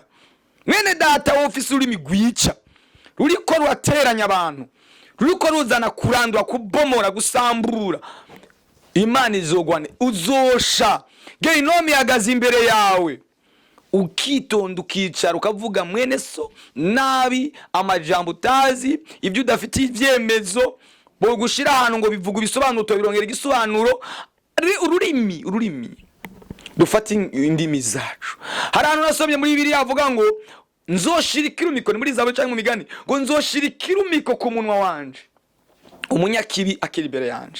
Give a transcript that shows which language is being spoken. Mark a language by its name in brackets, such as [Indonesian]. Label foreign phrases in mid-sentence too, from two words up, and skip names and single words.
[Rundi] Mwene data wo ufise ururimi rwica. Ruriko ruteranya abantu. Ruriko ruzana kurandura, kubomora, gusambura. Imana izogwane uzosha. Gehinomi yagaze imbere yawe. Ukitonda ukicara ukavuga mwene so nabi amajambo utazi ibyo udafite ivyemezo bo gushira ahantu ngo bivuga bisobanuro tobirongera igisobanuro. Ururimi dufata indimi zacu. Hari ahantu nasomye muri Bibiliya avuga ngo nzoshirikira umiko, ni muri Zaburi cyangwa mu migani, ngo nzoshirikira umiko ku munwa wanje umunyakibi akiri imbere yanje.